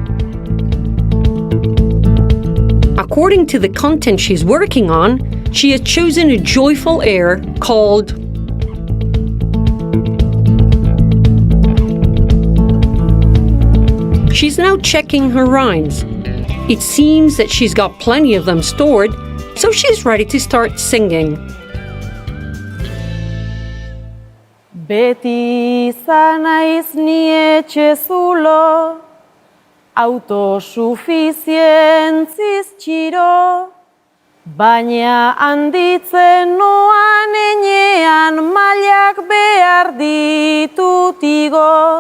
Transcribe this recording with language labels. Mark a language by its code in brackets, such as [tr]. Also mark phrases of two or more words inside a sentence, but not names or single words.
[en] According to the content she's working on, she has chosen a joyful air called She's now checking her rhymes. It seems that she's got plenty of them stored, so she's ready to start singing. [eu] Beti izan naiz ni etxe zulo, autosufizientziz txiro, baina handitzen noan enean mailak behar ditut igo.